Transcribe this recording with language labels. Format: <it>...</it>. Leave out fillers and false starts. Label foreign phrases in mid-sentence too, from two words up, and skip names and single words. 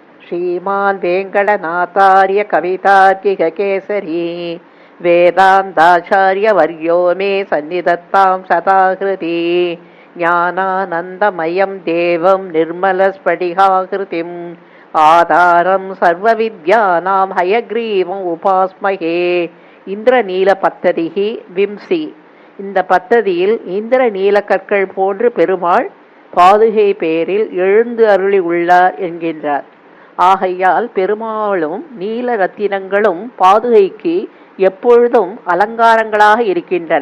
<sa>श्रीमान् वेङ्कटनाथार्य कवितार्किककेसरी वेदान्ताचार्यवर्यो मे सन्निधत्तां सदा हृदि ज्ञानानन्दमयं देवं निर्मलस्फटिकाकृतिम् आधारं सर्वविद्यानां हयग्रीवम् उपास्महे.</sa> <ta>இந்திரநீலபத்ததிகி விம்சி. இந்த பத்ததியில் இந்திரநீல கற்கள் போன்று பெருமாள் பாதுகை பேரில் எழுந்து அருளி உள்ளார் என்கின்றார். ஆகையால் பெருமாளும் நீல ரத்தினங்களும் பாதுகைக்கு எப்பொழுதும் அலங்காரங்களாக இருக்கின்றன.</ta>